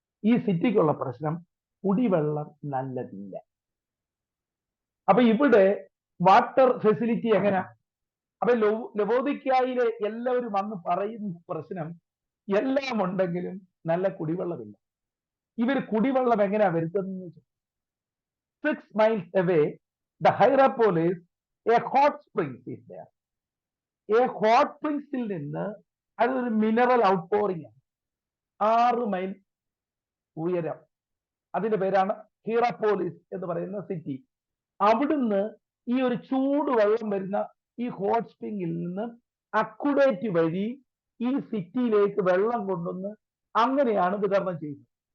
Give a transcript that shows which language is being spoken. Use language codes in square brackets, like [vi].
[ml] ഈ സിറ്റിക്കുള്ള പ്രശ്നം കുടിവെള്ളം നല്ലതില്ല. അപ്പൊ ഇവിടെ വാട്ടർ ഫെസിലിറ്റി എങ്ങനെയാ? അപ്പൊ ലവോദിക്കയിലെ എല്ലാവരും വന്ന് പറയുന്ന പ്രശ്നം, എല്ലാം ഉണ്ടെങ്കിലും നല്ല കുടിവെള്ളമില്ല. ഇവർ കുടിവെള്ളം എങ്ങനെയാ വരുത്തുന്നത്? [en] 6 miles away, the Hierapolis, a hot springs is there. A hot springs [ml] നിന്ന് അതൊരു മിനറൽ ഔട്ട്പോറിംഗ് ആണ്. 6 മൈൽ ഉയരം. അതിന്റെ പേരാണ് ഹീറാപോളിസ് എന്ന് പറയുന്ന സിറ്റി. അവിടുന്ന് ഈ ഒരു ചൂടുവെള്ളം വരുന്ന ഈ ഹോട്ട് സ്പ്രിംഗിൽ നിന്ന് അക്കുഡേറ്റ് വഴി ഈ സിറ്റിയിലേക്ക് വെള്ളം കൊണ്ടുവന്ന് അങ്ങനെയാണ് വിതരണം ചെയ്യുന്നത്.